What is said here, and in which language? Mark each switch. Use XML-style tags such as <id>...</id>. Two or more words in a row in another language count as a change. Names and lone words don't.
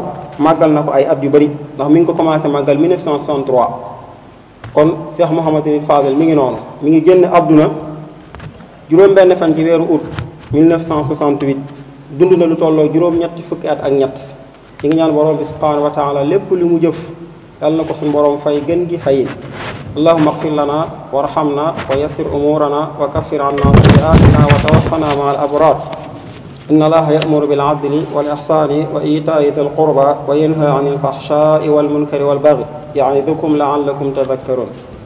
<wo>màggal na ko ay at yu bëri ndax mi ngi ko commencé màggal 1963 kon Cheikh Mouhamadinil Fadal mi ngi noonu mi ngi génn àdduna juróom-benn fan ci weeru août 1968 dund na lu tolloo juróom-ñetti fukki at ak ñett ñi ngi ñaan borom bi</wo> <ar>سبحانه وتعالى</ar> <wo>lépp li mu jëf yàlla na ko suñu borom fay gën gi fayin</wo> <ar>اللهم اغفر لنا وارحمنا ويسر أمورنا وكفر عنا سيئاتنا وتوفنا مع الأبرار إن الله يأمر بالعدل والإحسان وإيتاء ذي القربى وينهى عن الفحشاء والمنكر والبغي يعظكم لعلكم تذكرون</ar>